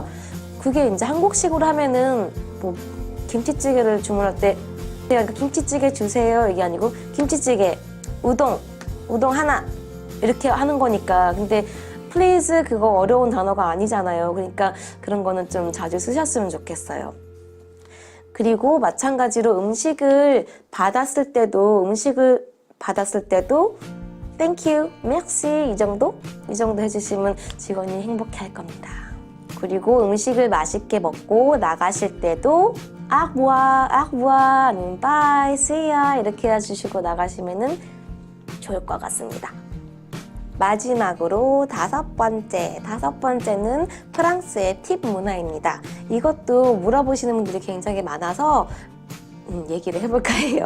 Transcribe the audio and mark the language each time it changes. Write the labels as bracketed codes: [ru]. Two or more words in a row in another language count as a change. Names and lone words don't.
[ko] 그게 이제 한국식으로 하면은 뭐 김치찌개를 주문할 때 김치찌개 주세요 이게 아니고 김치찌개, 우동 하나 이렇게 하는 거니까. 근데 please 그거 어려운 단어가 아니잖아요. 그러니까 그런 거는 좀 자주 쓰셨으면 좋겠어요. 그리고 마찬가지로 음식을 받았을 때도 [en] thank you, [ko] merci 이 정도 해주시면 직원이 행복해할 겁니다. 그리고 음식을 맛있게 먹고 나가실 때도 [fr] au revoir, [ko] 아니면 [en] bye, see ya [ko] 이렇게 해주시고 나가시면은 좋을 것 같습니다. 마지막으로 5번째는 프랑스의 팁 문화입니다. 이것도 물어보시는 분들이 굉장히 많아서 얘기를 해볼까 해요.